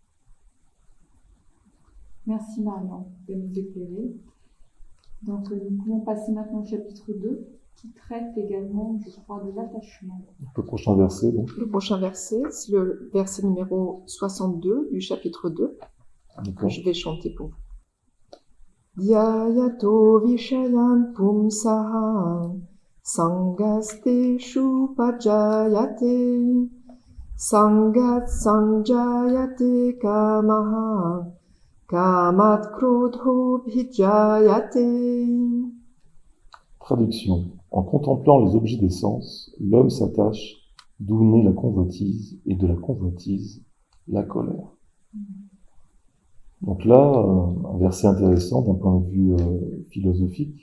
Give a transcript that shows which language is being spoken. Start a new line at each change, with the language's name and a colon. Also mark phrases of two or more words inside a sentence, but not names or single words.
French: Merci Marion de nous éclairer. Donc nous pouvons passer maintenant au chapitre 2 qui traite également, je crois, de l'attachement. Le prochain verset, donc. Le prochain verset, c'est le verset numéro 62 du chapitre 2, que je vais chanter pour vous.
Sanskrit: ध्यायतो विषयान् पुंसः सङ्गस्तेषु पजायते सङ्गात् सञ्जायते कामः कामात् क्रोधो भिजायते.
French: Traduction. En contemplant les objets des sens, l'homme s'attache, d'où naît la convoitise, et de la convoitise, la colère. Donc là, un verset intéressant d'un point de vue philosophique.